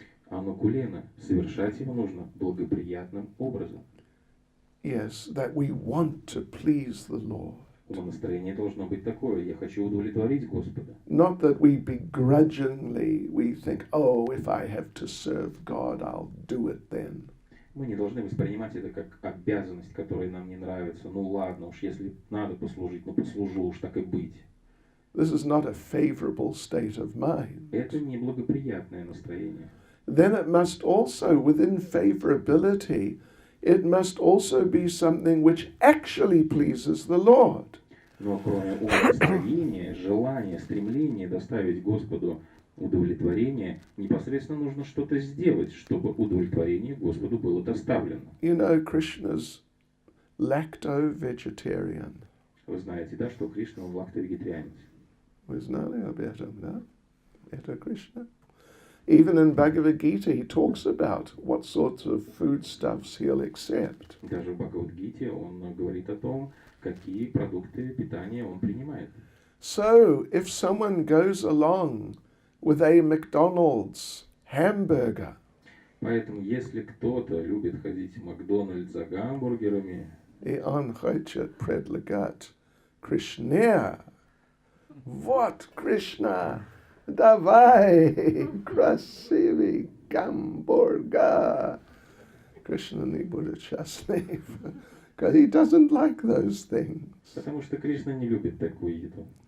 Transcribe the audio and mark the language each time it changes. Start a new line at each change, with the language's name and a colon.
Russian: Анукулена, совершать его нужно благоприятным образом.
English: Yes, that we want to please the Lord.
Russian: Настроение должно быть такое: я хочу удовлетворить Господа.
English: Not that we begrudgingly we think, oh, if I have to serve God, I'll do it then.
Russian: Мы не должны воспринимать это как обязанность, которая нам не нравится. Ну ладно уж, если надо послужить, ну послужу уж, так и быть.
English: This is not a favorable state of mind.
Russian: Это не благоприятное настроение.
English: Then it must also, within favorability, it must also be something which actually pleases the Lord.
Russian: Но кроме настроения, желания, стремления доставить Господу удовлетворение, непосредственно нужно что-то сделать, чтобы удовлетворение Господу было доставлено.
English: You know, Krishna's lacto-vegetarian.
Russian: Вы знаете, да, что Кришна он лактовегетарианец. Вы знали об этом, да? Это
English: Krishna. Even in Bhagavad Gita, he talks about what sorts of foodstuffs he'll accept.
Russian: Даже в Бхагавад-гите он говорит о том, какие продукты питания он принимает.
English: So, if someone goes along with a McDonald's hamburger,
Russian: Поэтому, если кто-то любит ходить в Макдональдс за гамбургерами, и он хочет предлагать Кришне, вот Кришна, давай красивый гамбургер.
English: Krishna
Russian: не будет счастлив,
English: because he doesn't like those things.
Russian: потому что Кришна не любит такую еду.